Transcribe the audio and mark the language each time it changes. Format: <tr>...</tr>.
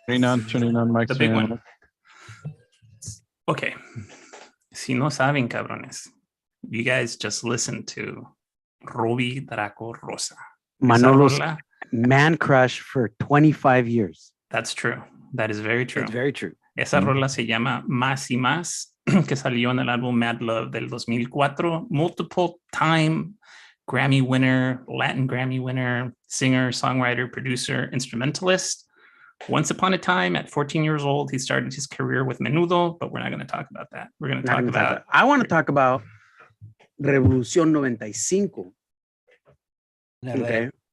<en>29 Mike, the big one. Okay.</en> <es>Si no saben, cabrones,</es> <en>you guys just listen to Ruby Draco Rosa. Manolo's man crush for 25 years. That's true. That is very true. It's very true.</en> <es>Esa rola se llama Más y Más, que salió en el álbum Mad Love del 2004.</es> <en>Multiple time Grammy winner, Latin Grammy winner, singer, songwriter, producer, instrumentalist. Once upon a time, at 14 years old, he started his career with Menudo, but we're not going to talk about that. We're going to talk about... I want to talk about Revolución 95. Okay.</en>